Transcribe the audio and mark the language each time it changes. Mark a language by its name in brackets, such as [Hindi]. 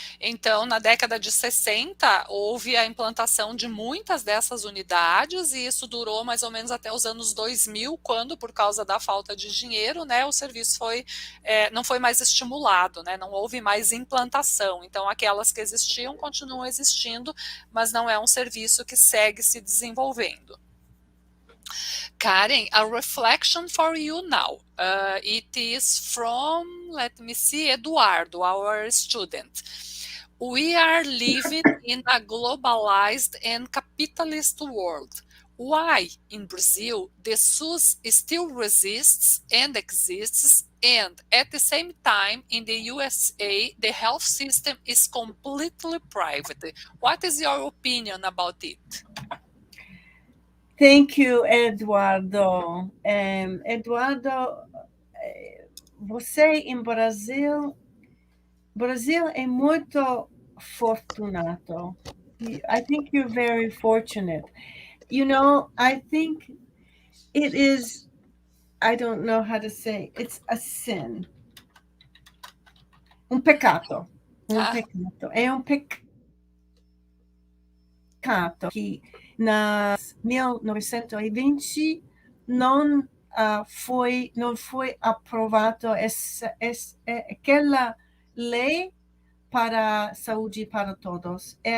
[Portuguese] Então, na década de 60, houve a implantação de muitas dessas unidades, e isso durou mais ou menos até os anos 2000, quando, por causa da falta de dinheiro, né, o serviço não foi mais estimulado, né, não houve mais implantação. Então, aquelas que existiam continuam existindo, mas não é um serviço que segue se desenvolvendo. [English] Karen, a reflection for you now. It is from, let me see, Eduardo, our student. We are living in a globalized and capitalist world. Why, in Brazil, the SUS still resists and exists, and at the same time, in the USA, the health system is completely private? What is your opinion about it? Thank you, Eduardo. [Portuguese] Eduardo, você em Brasil é muito fortunato. [English] I think you're very fortunate. You know, I think it is, I don't know how to say, it's a sin. [Portuguese] Pecado. Pecado. É pecado que nas 1920 não foi aprovado aquela lei para saúde para todos.